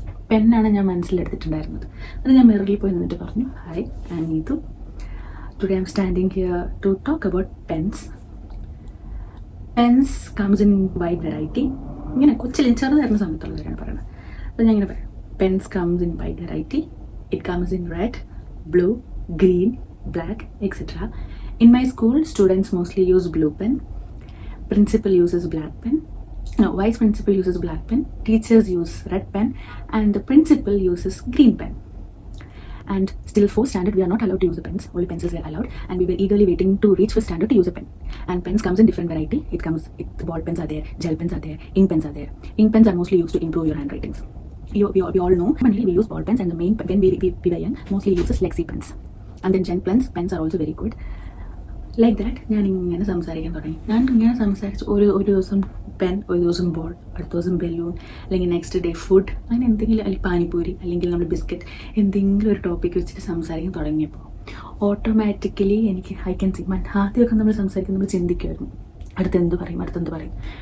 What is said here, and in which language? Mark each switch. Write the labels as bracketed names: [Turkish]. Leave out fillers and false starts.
[Malayalam] പെന്നാണ് ഞാൻ മനസ്സിലെടുത്തിട്ടുണ്ടായിരുന്നത്. അത് ഞാൻ മിററിൽ പോയി നിന്നിട്ട് പറഞ്ഞു, [English] Hi I am Neethu, today I am standing here to talk about pens. Pens comes in wide variety. [Malayalam] ഇങ്ങനെ കൊച്ചിൽ ചെറുതായിരുന്ന സമയത്തുള്ളവരാണ് പറയുന്നത്. അപ്പോൾ ഞാൻ ഇങ്ങനെ പറയാം, [English] Pens comes in wide variety. It comes in red, blue, green, black, etc. In my school, students mostly use blue pen. Principal uses black pen. No, vice principal uses black pen. Teachers use red pen, and the principal uses green pen. And still 4th standard, we are not allowed to use the pens. Only pencils were allowed, and we were eagerly waiting to reach 5th standard to use a pen. And pens comes in different variety. Ball pens are there, gel pens are there, ink pens are there. Ink pens are mostly used to improve your handwritings. We all know, mainly we use ball pens, and the main when we were young, mostly uses Lexi pens. And then gel pens are also very good. Like that, [Malayalam] ഞാൻ ഇങ്ങനെ സംസാരിക്കാൻ തുടങ്ങി. ഞാൻ ഇങ്ങനെ സംസാരിച്ച് ഒരു ദിവസം pen, ഒരു ദിവസം ബോൾ, അടുത്ത ദിവസം ബലൂൺ, അല്ലെങ്കിൽ നെക്സ്റ്റ് ഡേ ഫുഡ്, അങ്ങനെ എന്തെങ്കിലും, അല്ലെങ്കിൽ പാനിപ്പൂരി, അല്ലെങ്കിൽ നമ്മുടെ ബിസ്ക്കറ്റ്, എന്തെങ്കിലും ഒരു ടോപ്പിക്ക് വെച്ചിട്ട് സംസാരിക്കാൻ തുടങ്ങിയപ്പോൾ ഓട്ടോമാറ്റിക്കലി എനിക്ക് [English] I can see, [Malayalam] ആദ്യമൊക്കെ നമ്മൾ സംസാരിക്കുമ്പോൾ നമ്മൾ ചിന്തിക്കുമായിരുന്നു അടുത്തെന്ത് പറയും.